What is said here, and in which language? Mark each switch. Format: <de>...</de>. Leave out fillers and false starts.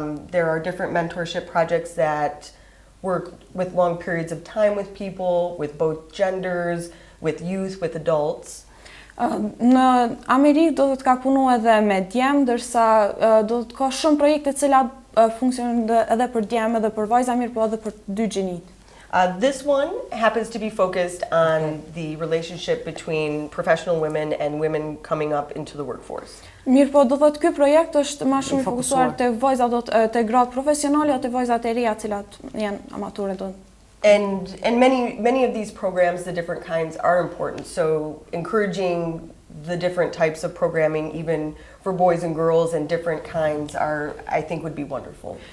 <en>There are different mentorship projects that work with long periods of time with people, with both genders, with youth, with adults.</en> <sq>Në Amerikë do të ka punu edhe me djem, ndërsa do të ka shumë projekte cilat funksionojnë edhe për djem edhe për vajza, mirë po edhe për 2 gjinit.</sq> <en>This one happens to be focused on the relationship between professional women and women coming up into the workforce.</en> <sq>Mirë po, do thotë ky projekt është më shumë I fokusuar te vajzat te gratë profesionale apo te vajzat e reja cilat janë amature do.</sq> <en>And many of these programs, the different kinds, are important. So encouraging the different types of programming, even for boys and girls, and different kinds I think would be wonderful.</en>